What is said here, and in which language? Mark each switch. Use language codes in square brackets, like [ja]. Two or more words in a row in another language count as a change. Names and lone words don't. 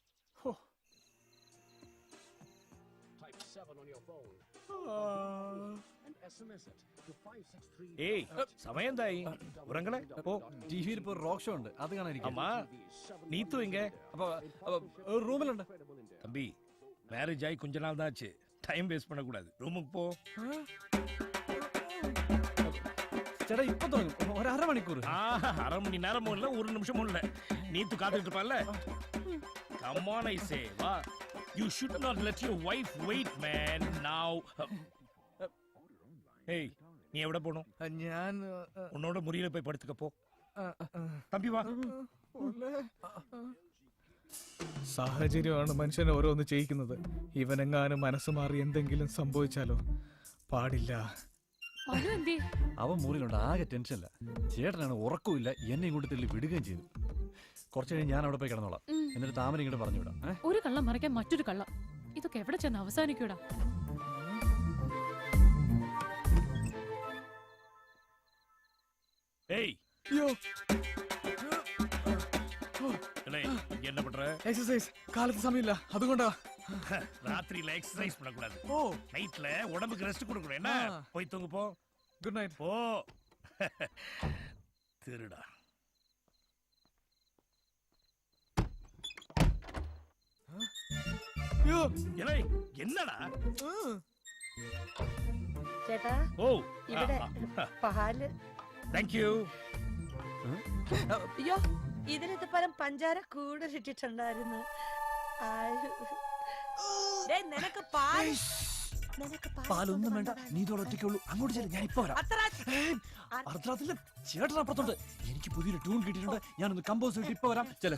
[ml] ഏയ് സമയം എന്തായി ഉറങ്ങളെ അപ്പോ ടിവിയിൽ ഇപ്പൊ റോക്ക് ഷോ ഉണ്ട് അത് കാണാനിരിക്കും [ta] அம்மா நீத்து எங்க [ml] അപ്പൊ റൂമിലുണ്ട് [ta] தம்பி மேரேஜ் ஆகி கொஞ்ச நாள் தான் ஆச்சு டைம் வேஸ்ட் பண்ணக்கூடாது ரூமுக்கு போ [ml] ചേട്ടാ ഇപ്പൊ തുടങ്ങും ഒരു അരമണിക്കൂർ [ta] அரை மணி நேரமும் இல்ல ஒரு நிமிஷமும் இல்ல நீத்து காத்துட்டு இருப்பால [en] come on I say [ta] வா [en] you should not let your wife wait man now hey [ta] நீ எവിടെ போணும் [ml] ഞാൻ [ta] உன்னோட முறியில போய் படுத்துக்க போ தம்பி வா [ml] സാഹചര്യമാണ് മനുഷ്യനെ ഓരോന്ന് ചെയ്യിക്കുന്നത് ഇവനെങ്ങാനും മനസ്സ് മാറി എന്തെങ്കിലും സംഭവിച്ചാലോ പാടില്ല അവൻ മുറിയിലുണ്ട് ആകെ ടെൻഷനില്ല ചേട്ടനാണ് ഉറക്കമില്ല എന്നെ ഇങ്ങോട്ട് തള്ളി വിടുകയും ചെയ്തു കുറച്ച് കഴിഞ്ഞ് ഞാൻ അവിടെ പോയി കിടന്നോളാം എന്നിട്ട് താമര ഇങ്ങോട്ട് പറഞ്ഞു വിടാം ഒരു കള്ളം മറിക്കാൻ മറ്റൊരു കള്ളം ഇതൊക്കെ എവിടെ ചെന്ന് അവസാനിക്കൂടാ [ta] ஏய் என்ன பண்ற எக்ஸசைஸ் காலத்து சமையல அதுകൊണ്ടാ ராத்திரில எக்ஸசைஸ் பண்ண கூடாது நைட்ல உடம்புக்கு ரெஸ்ட் கொடுக்கணும் என்ன போய் தூங்கு போ [en] good night [ta] போ திருடா என்னடா [ml] ചേട്ടാ ഓ ഇവിടെ പാല് [en] thank you [ml] അയ്യോ ഇതിനകത്ത് പരം പഞ്ചാര കൂടുതലിട്ടിട്ടുണ്ടായിരുന്നു നിനക്ക് പാലൊന്നും വേണ്ട നീ ഇതോടെ ഒറ്റയ്ക്കുള്ളൂ അങ്ങോട്ട് ചെല്ലു ഞാൻ ഇപ്പൊ വരാം അർദ്ധരാത്രിയില് ചേട്ടൻ അപ്പുറത്തോണ്ട് എനിക്ക് പുതിയൊരു ട്യൂൺ കിട്ടിയിട്ടുണ്ട് ഞാനൊന്ന് കമ്പോസ് ചെയ്തിട്ട് ഇപ്പൊ വരാം ചെല്